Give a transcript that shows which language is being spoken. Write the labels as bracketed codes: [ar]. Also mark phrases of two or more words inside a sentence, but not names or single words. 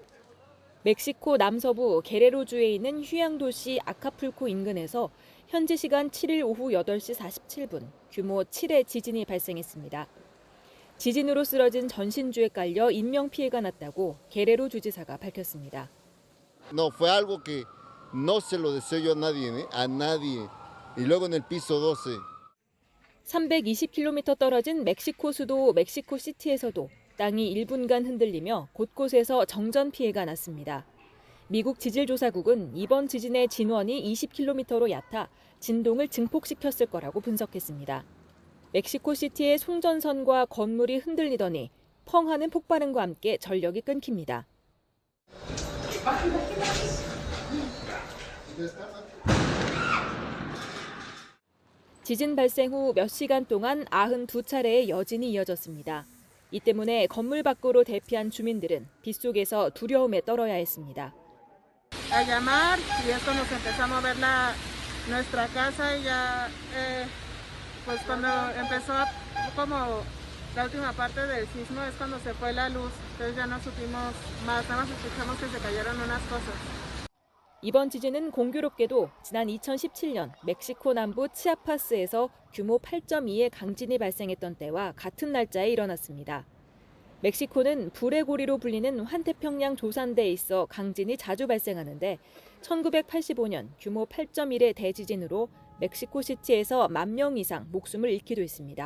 [ko] 멕시코 남서부 게레로주에 있는 휴양 도시 아카풀코 인근에서 현지 시간 7일 오후 8시 47분 규모 7의 지진이 발생했습니다. 지진으로 쓰러진 전신주에 깔려 인명 피해가 났다고 게레로 주지사가 밝혔습니다. [es] No fue algo que no se lo deseo yo a nadie. Y luego en el piso 12. [ko] 320km 떨어진 멕시코 수도 멕시코시티에서도 땅이 1분간 흔들리며 곳곳에서 정전 피해가 났습니다. 미국 지질조사국은 이번 지진의 진원이 20km로 얕아 진동을 증폭시켰을 거라고 분석했습니다. 멕시코시티의 송전선과 건물이 흔들리더니 펑 하는 폭발음과 함께 전력이 끊깁니다. 지진 발생 후 몇 시간 동안 92차례의 여진이 이어졌습니다. 이 때문에 건물 밖으로 대피한 주민들은 빗속에서 두려움에 떨어야 했습니다. [es] A llamar y esto nos empezó a mover nuestra casa y ya pues cuando empezó como la última parte del sismo es cuando se fue la luz, entonces ya no supimos más, nada más escuchamos que se cayeron unas cosas. [ko] 이번 지진은 공교롭게도 지난 2017년 멕시코 남부 치아파스에서 규모 8.2의 강진이 발생했던 때와 같은 날짜에 일어났습니다. 멕시코는 불의 고리로 불리는 환태평양 조산대에 있어 강진이 자주 발생하는데 1985년 규모 8.1의 대지진으로 멕시코시티에서 10,000명 이상 목숨을 잃기도 했습니다.